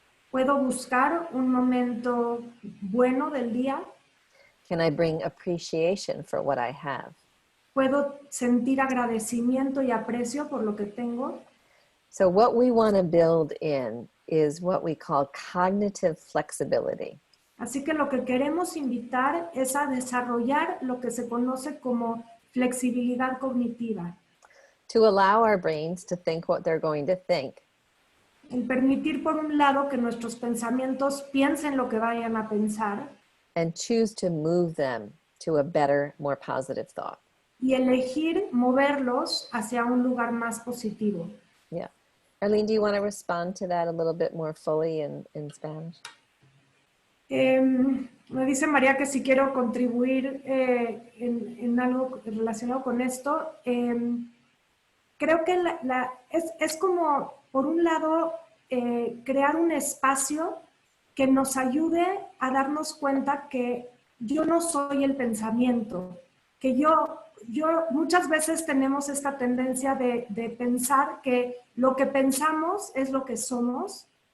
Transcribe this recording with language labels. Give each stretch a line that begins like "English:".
Spanish: ¿Puedo buscar un momento bueno del día?
English: Can I bring appreciation for what I have?
Spanish: ¿Puedo sentir agradecimiento y aprecio por lo que tengo?
English: So what we want to build in is what we call cognitive flexibility.
Spanish: Así que lo que queremos invitar es a desarrollar lo que se conoce como flexibilidad cognitiva.
English: To allow our brains to think what they're going to think.
Spanish: El permitir, por un lado, que nuestros pensamientos piensen lo que vayan a pensar.
English: And choose to move them to a better, more positive thought.
Spanish: Y elegir moverlos hacia un lugar más positivo.
English: Yeah. Arlene, do you want to respond to that a little bit more fully in Spanish?
Spanish: Me dice María que si quiero contribuir en algo relacionado con esto. Creo que es como, por un lado, crear un espacio que nos ayude a darnos cuenta que yo no soy el pensamiento, que yo muchas veces tenemos esta tendencia de pensar que lo que pensamos es lo que somos,